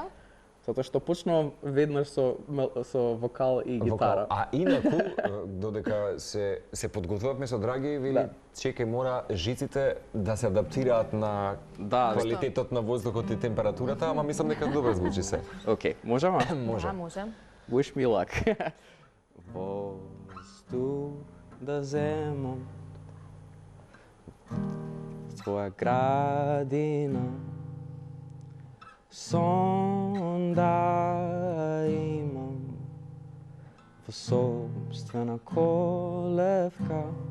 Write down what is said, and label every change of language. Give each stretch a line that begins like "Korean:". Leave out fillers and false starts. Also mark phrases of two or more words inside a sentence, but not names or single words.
Macedonian: Затоа што почнувам веднаш со вокал и гитара. А инаку, додека се подготвувавме со Драги, вели, чекај, мора жиците да се адаптираат на квалитетот на воздухот и температурата, ама мислам дека добро звучи се. Океј, можеме? Може. Да, може.
English: Wish me luck.
Macedonian: Воздух да земам твоја градина, сон да имам во собствена колевка,